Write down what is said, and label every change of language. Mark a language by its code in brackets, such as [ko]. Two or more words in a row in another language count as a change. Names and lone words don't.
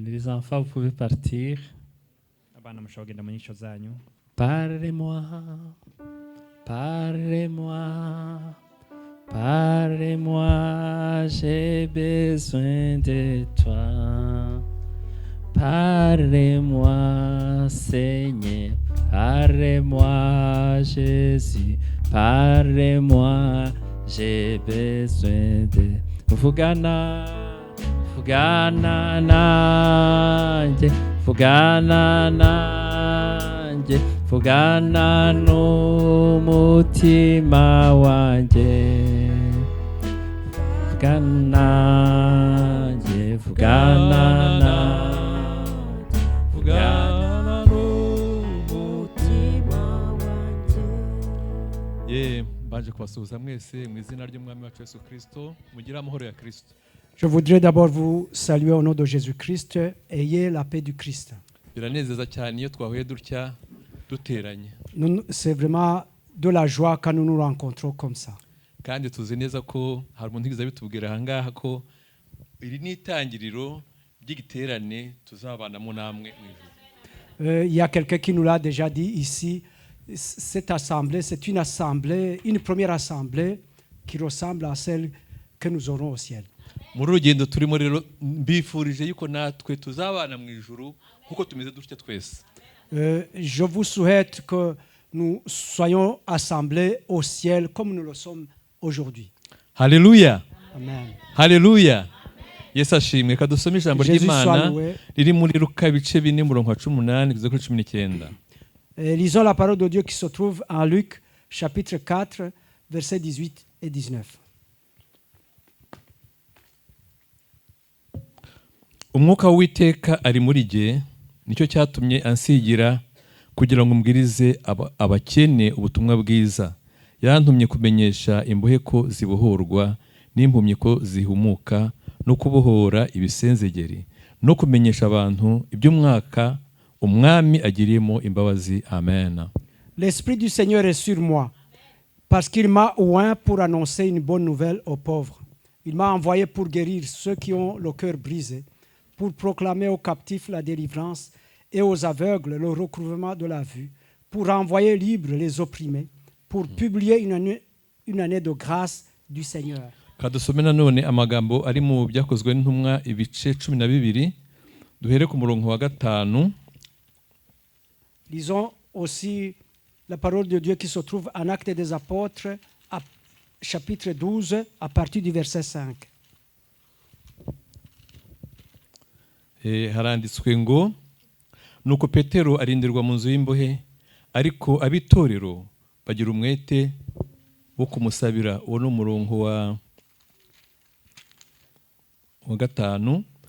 [fr] Les enfants, vous pouvez partir. Parlez-moi, parlez-moi, parlez-moi, j'ai besoin de toi. Parlez-moi, Seigneur, parlez-moi, Jésus, parlez-moi, j'ai besoin de [rw] Vugana, Vugana nanje, Vugana nanje, Vugana n'umutima wanje, Vugana nanje, Vugana nanje, Vugana n'umutima wanje. Baje kubasuhuza mwese mu izina ry'umwami wacu Yesu Kristo, mugira amahoro ya Kristo. [fr] Je voudrais d'abord vous saluer au nom de Jésus-Christ. Ayez la paix du Christ. [rw] biranezeza cyane iyo twahuye dutya duteranye. [fr] C'est vraiment de la joie quand nous nous rencontrons comme ça. [rw] Kandi tuzi neza ko hari umuntu ugize bitubwira ahangaha ko iri ni itangiriro ry'igiterane tuzabanamo namwe mu ijuru. [fr] Il y a quelqu'un qui nous l'a déjà dit ici. Cette assemblée, c'est une assemblée, une première assemblée qui ressemble à celle que nous aurons au ciel. [rw] Muri rugendo turimo rero mbifurije yuko natwe tuzabana mu ijuru kuko tumeze dutya twese. [fr] Je vous souhaite que nous soyons assemblés au ciel comme nous le sommes aujourd'hui. [rw] Haleluya. Amen. Haleluya. Yesu ashimwe. Kadusome ijambo ry'Imana riri muri Luka ibice 4 murongo wa 18 kugeza kuri 19. [fr] Lisons la parole de Dieu qui se trouve en Luc chapitre 4 versets 18 et 19. [rw] Umwuka w'Uwiteka ari muri jye, nicyo cyatumye ansigira kugira ngo mbwirize abakene ubutumwa bwiza. Yantumye kumenyesha imbohe ko zibohorwa n'impumyi ko zihumuka no kubohora ibisenzegeri no kumenyesha abantu iby'umwaka umwami agiriyemo imbabazi. Amen. [fr] L'Esprit du Seigneur est sur moi parce qu'il m'a oint pour annoncer une bonne nouvelle aux pauvres. Il m'a envoyé pour guérir ceux qui ont le cœur brisé, pour proclamer aux captifs la délivrance et aux aveugles le recouvrement de la vue, pour renvoyer libres les opprimés, pour publier une année de grâce du Seigneur. [rw] Kadusome nanone amagambo ari mu byakozwe n'intumwa ibice 12 duhere ku murongo wa 5. [fr] Lisons aussi la parole de Dieu qui se trouve en Actes des Apôtres, chapitre 12, à partir du verset 5. [rw] Haranditswe ngo nuko Petero arindirwa mu nzu y'imbohe, ariko abitorero bagira umwete wo kumusabira. Uwo no murongo wa 5.